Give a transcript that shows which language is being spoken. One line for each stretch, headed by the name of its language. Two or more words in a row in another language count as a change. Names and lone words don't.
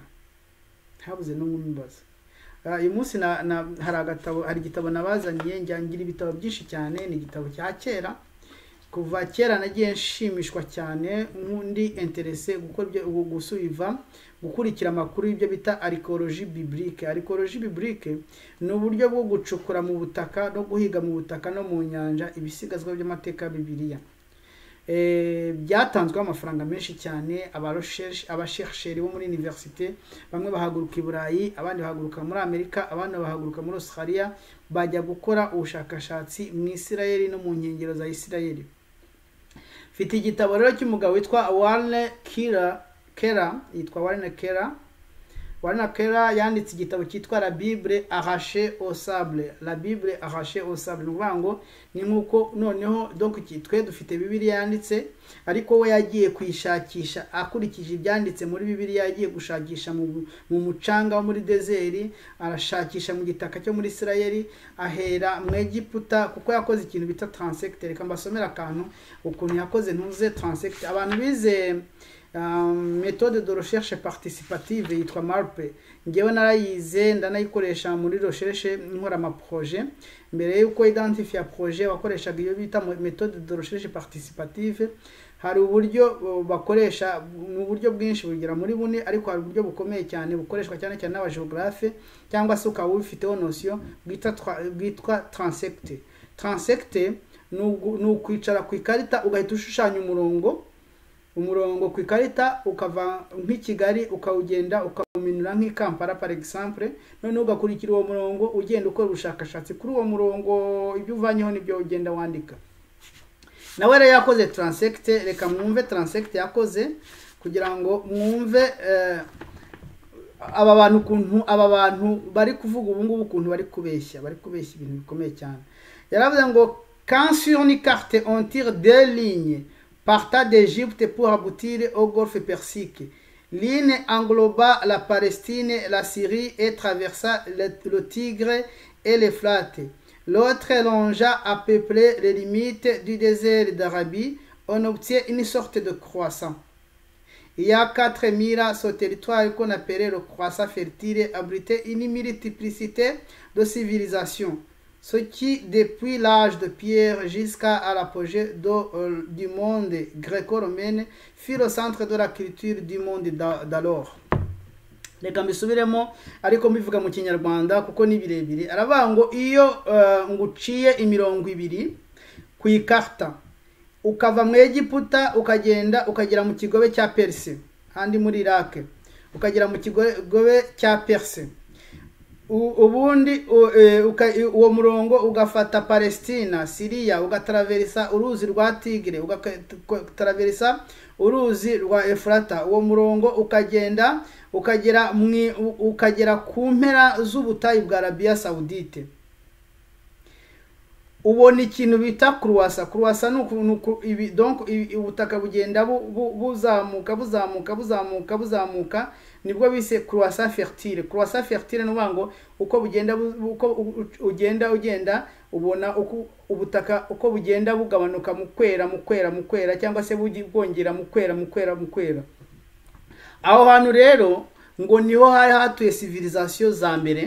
Kinyarwanda: Habuze n'umwe umubaza. Uyu munsi hari igitabo nabazaniye, ngira ibitabo byinshi cyane, ni igitabo cya kera. Kuva kera nagiye nshimishwa cyane, nk'undi interesse gukurikira amakuru y'ibyo bita
French: archéologie biblique. Archéologie biblique
Kinyarwanda: ni uburyo bwo gucukura mu butaka no guhiga mu butaka no mu nyanja ibisigazwa by'amateka ya Bibiliya. Byatanzwe amafaranga menshi cyane, abashersheri bo muri université, bamwe bahaguruka i Burayi, abandi bahaguruka muri Amerika, abandi bahaguruka muri Australia, bajya gukora ubushakashatsi mu Isirayeli no mu nkengero za Isirayeli. Mfite igitabo rero cy'umugabo witwa Warren Keller, yanditse igitabo cyitwa La Bible arrachée au sable. Ni ukuvuga ngo ni nk'uko noneho donc twe dufite Bibiliya yanditse, ariko we yagiye kuyishakisha akurikije ibyanditse muri Bibiliya. Yagiye gushakisha mu mucanga wo muri desert, arashakisha mu gitaka cyo muri Isirayeli, ahera mu Egiputa, kuko yakoze ikintu bita transect. Reka mbasomera akantu ukuntu yakoze ntuze transect. Abantu bize
French: méthode de recherche participative
Kinyarwanda: yitwa MARPE, ngewe narayize ndanayikoresha muri recherche nkora ama projet. Mbere yuko identifier projet wakoreshaga iyo bita
French: méthode de recherche participative.
Kinyarwanda: Hari uburyo bakoresha, mu buryo bwinshi bugera muri bune, ariko hari uburyo bukomeye cyane bukoreshwa cyane cyane n'abageographe cyangwa se ukaba ubifiteho notion bwitwa transect. Transect ni ukwicara ku ikarita ugahita ushushanya umurongo ku ikarita, ukava nk'Ikigali ukawugenda ukawuminura nk'Ikampala
French: par exemple,
Kinyarwanda: none ugakurikira uwo murongo ugenda ukora ubushakashatsi kuri uwo murongo, ibyo uvanyeho nibyo ugenda wandika. Nawe rero yakoze transect. Reka mwumve transect yakoze kugira ngo mwumve aba bantu bari kuvuga ubu ngubu ukuntu bari kubeshya ibintu bikomeye cyane. Yaravuze ngo
French: quand sur une carte on tire deux lignes partant d'Égypte pour aboutir au golfe Persique, l'une engloba la Palestine, la Syrie et traversa le Tigre et l'Euphrate. L'autre longea à peu près les limites du désert d'Arabie. On obtient une sorte de croissant. Il y a 4 mille sur territoire qu'on appelait le croissant fertile, abritait une multiplicité de civilisations, ce qui, depuis l'âge de pierre jusqu'à l'apogée du monde gréco-romain, fut le centre de la culture du monde d'alors.
Kinyarwanda: Reka mbisubiremo ariko mbivuga mu Kinyarwanda kuko ni birebire. Aravuga ngo iyo nguciye imirongo ibiri ku ikarta ukava mu Egiputa ukagera mu kigobe cya Perse handi muri Iraq, ukagera mu kigobe cya Perse, ubundi uwo murongo ugafata Palestina, Syria, ugatraversa uruzi rwa Tigre, ugatraversa uruzi rwa Efrata, uwo murongo ukagera ku mpera z'ubutayu bwa Arabia Saudite. Ubona ikintu bita croissant. Croissant donc ubutaka bugenda buzamuka nibwo bise
French: croissant fertile. Croissant fertile
Kinyarwanda: nubango uko ugenda ubona uko ubutaka uko bugenda bugabanuka mu kwera cyangwa se bwongera mu kwera. Aho hantu rero ngo niho hari hatuye civilisation za mbere.